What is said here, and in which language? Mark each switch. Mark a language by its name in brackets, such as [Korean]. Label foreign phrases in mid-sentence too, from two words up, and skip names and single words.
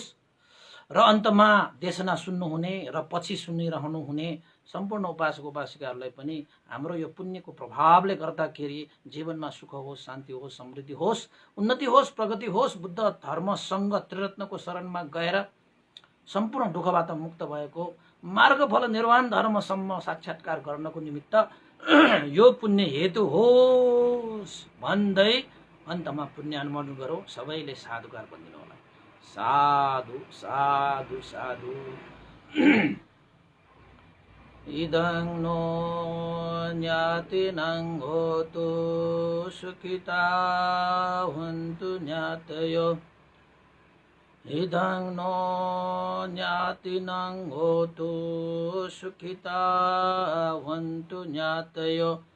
[Nepali] र अन्तमा देशना सुन्नुहुने र पछि सुनिरहनुहुने सम्पूर्ण उपासक उपासिकाहरूलाई पनि हाम्रो यो पुण्यको प्रभावले गर्दाखेरि जीवनमा सुख होस्, शान्ति होस्, समृद्धि होस्, उन्नति होस्, प्रगति होस्, बुद्ध धर्म सङ्घ त्रिरत्नको शरणमा गएर सम्पूर्ण दुःखबाट मुक्त भएको मार्गफल निर्वाण धर्मसम्म साक्षात्कार गर्नको निमित्त यो पुण्य हेतु होस् भन्दै अन्तमा पुण्यानुमोदन गरौँ। सबैले साधुकार भनिदिनु होला। साधु साधु साधु। [Pali] इदं नो ज्ञातिनं होतु सुखिता हन्तु ज्ञातयो। इदं नो ज्ञातिनं होतु सुखिता हन्तु ज्ञातयो।